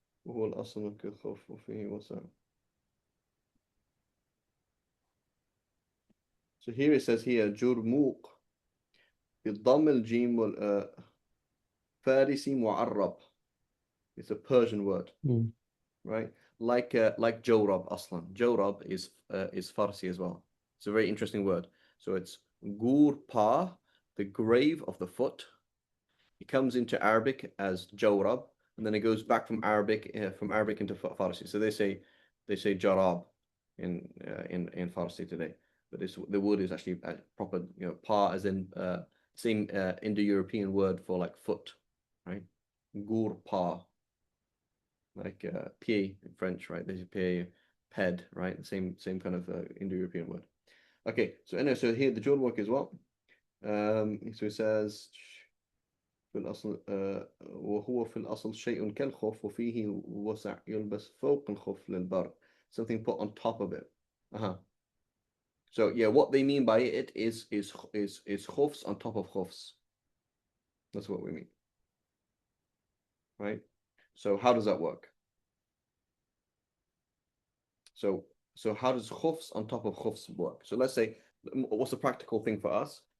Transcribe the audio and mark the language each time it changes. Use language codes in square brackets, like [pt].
[ar] وهو الأصل كالخوف وفيه وسع. [en] So here it says here [ar] جرموق بالضم الجيم فارسي معرب. [en] It's a Persian word. right? Like Jawrab aslan. Jawrab is Farsi as well. It's a very interesting word. So it's gur pa, the grave of the foot. It comes into Arabic as Jawrab, and then it goes back from Arabic into Farsi. So they say Jarab in Farsi today, but the word is actually proper, pa as in same Indo-European word for like foot, right? Gur pa, like pied in French, right? There's pied, ped, right? The same kind of Indo-European word. Okay, so anyway, so here the Jordan work as well. So it says [ar] في الأصل وهو في الأصل شيء كالخف وفيه وسع يلبس فوق الخف للبرد, [en] something put on top of it. So yeah, what they mean by it is khufs on top of khufs. That's what we mean, right? So how does that work? So how does khufs on top of khufs work? So let's say, what's a practical thing for us?